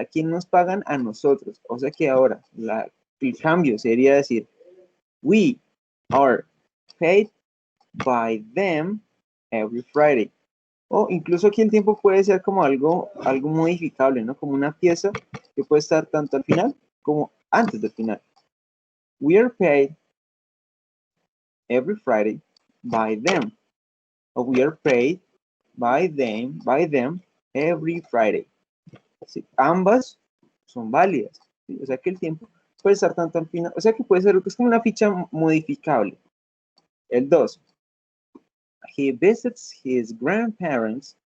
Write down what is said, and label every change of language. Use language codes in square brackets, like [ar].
[es] ¿A quién nos pagan? A nosotros. O sea que ahora el cambio sería decir, [en] we are paid by them every Friday. [es] O incluso aquí el tiempo puede ser como algo modificable, ¿no? Como una pieza que puede estar tanto al final como antes del final. [en] We are paid every Friday by them. O we are paid by them every Friday. [es] ¿Sí? Ambas son válidas. ¿Sí? O sea que el tiempo puede estar tanto al final, o sea que puede ser, es como una ficha modificable. El 2. [en] He visits his grandparents.